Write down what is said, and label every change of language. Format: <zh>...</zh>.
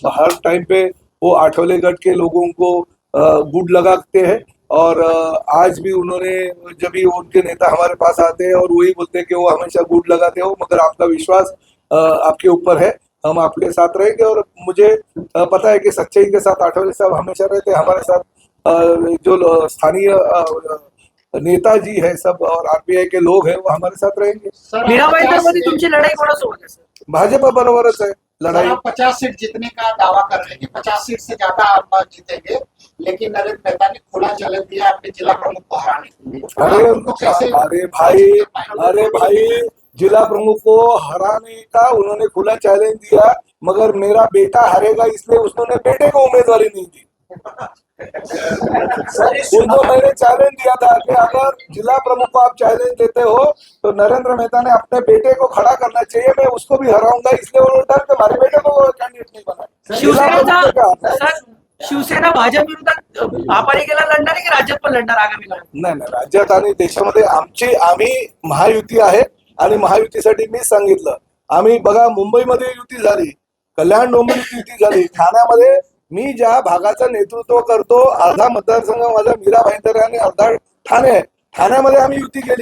<hi>हर time पे वो आठवले गढ़ के लोगों को गुड लगाते हैं और आज भी उन्होंने, जब भी उनके नेता हमारे पास आते हैं और वही बोलते हैं कि वो हमेशा गुड लगाते हो, मगर आपका विश्वास आपके ऊपर है, हम आपके साथ रहेंगे। और मुझे पता है कि सच्चाई के साथ आठवले साहब हमेशा रहते हैं हमारे साथ। जो स्थानीय नेताजी है सब और आरपीआई के लोग हैं, वो हमारे साथ रहेंगे।</hi> <mr>मीरा भाईंदर तुमची लढाई कोणासोबत आहे सर?</mr> <hi>भाजपा</hi> <mr>बरोबरच</mr> <hi>है लड़ाई। 50 सीट जीतने का दावा कर रहे हैं कि 50 सीट से ज्यादा आप जीतेंगे, लेकिन नरेंद्र मेहता ने खुला चैलेंज दिया अपने जिला प्रमुख को हराने के लिए। अरे भाई, जिला प्रमुख को हराने का उन्होंने खुला चैलेंज दिया, मगर मेरा बेटा हारेगा इसलिए उन्होंने बेटे को उम्मीदवारी नहीं दी। उनको मैंने चैलेंज दिया था कि अगर जिला प्रमुख को आप चैलेंज देते हो तो नरेंद्र मेहता ने अपने बेटे को खड़ा करना चाहिए, मैं उसको भी हराऊंगा, इसलिए वो डर के हमारे बेटे को कैंडिडेट नहीं बना।</hi> <mr>शिवसेना भाजप विरोधात महापालिकेला लढणार आहे की राज्यात पण लढणार आगामी काळात? नाही, राज्यात आणि देशामध्ये आम्ही महायुती आहे आणि महायुतीसाठी मीच सांगितलं। आम्ही बघा, मुंबईमध्ये युती झाली, कल्याण डोंबिवलीत युती झाली, ठाण्यामध्ये मी ज्या भागाचं नेतृत्व करतो, अर्धा मतदारसंघ माझा मीरा भाईंदर आणि अर्धा ठाणे आहे, ठाण्यामध्ये आम्ही युती केली।</mr>